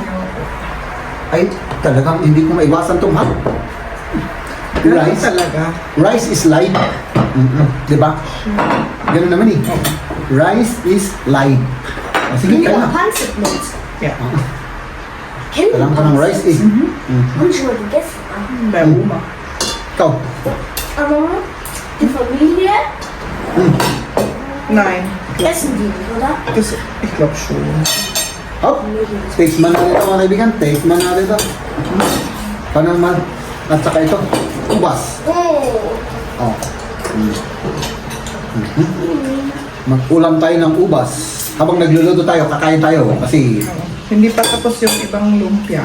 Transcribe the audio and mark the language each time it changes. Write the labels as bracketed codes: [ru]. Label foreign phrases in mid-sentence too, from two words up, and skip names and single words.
[tl] Ay, talagang hindi ko maiwasan itong rice. Talaga. [en] Rice is life. Diba? [tl] Ganun naman [en] Rice is life. [tl] Sige, kaya na. [de] Pansit mit. [en] Yeah. [tl] Kailangan ko ng rice [de] Und schon mal gegessen. Bei Oma. [tl] Ikaw. [de] Aber die Familie Nein. essen die nicht, oder? Ich glaube schon. [tl] Hop. Taste man natin ito mga kaibigan. Taste man natin ito. Paano naman? At saka ito. Ubas. Mag-ulam tayo ng ubas. Habang nagluluto tayo, kakain tayo. Kasi, Hindi pa tapos yung ibang lumpia.